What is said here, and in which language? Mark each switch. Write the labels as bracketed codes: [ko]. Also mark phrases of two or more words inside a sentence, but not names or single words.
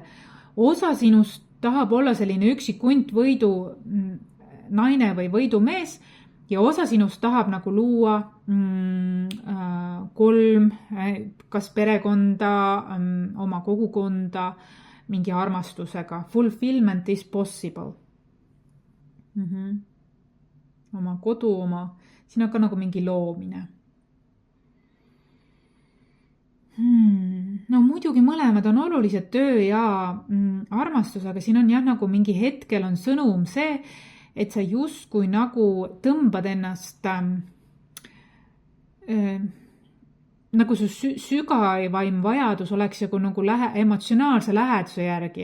[et] Osa sinust tahab olla selline üksik hunt võidu naine või võidumees ja osa sinust tahab nagu luua 3, kas perekonda, oma kogukonda, mingi armastusega. [en] Fulfillment is possible. [et] Oma kodu, siin on ka nagu mingi loomine. No muidugi mõlemad on olulised, töö ja armastus, aga siin on jah nagu mingi hetkel on sõnum see, et sa justkui nagu tõmbad ennast nagu su sügavaim vajadus oleks nagu emotsionaalse läheduse järgi.